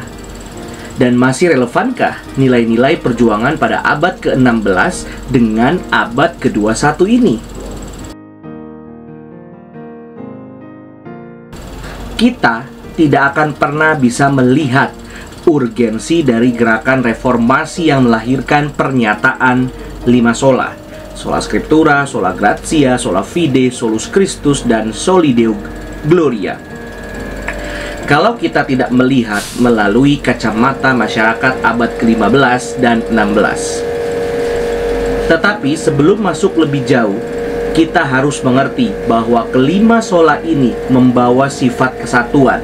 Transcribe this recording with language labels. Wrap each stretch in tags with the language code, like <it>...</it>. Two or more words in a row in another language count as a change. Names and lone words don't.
<id>Dan masih relevankah nilai-nilai perjuangan pada abad ke-16 dengan abad ke-21 ini? Kita tidak akan pernah bisa melihat urgensi dari gerakan reformasi yang melahirkan pernyataan 5 sola:</id> <la>sola scriptura, sola gratia, sola fide, solus Christus,</la> <id>dan</id> <la>soli Deo Gloria.</la> <id>Kalau kita tidak melihat melalui kacamata masyarakat abad ke-15 dan 16. Tetapi sebelum masuk lebih jauh, kita harus mengerti bahwa kelima sola ini membawa sifat kesatuan.</id>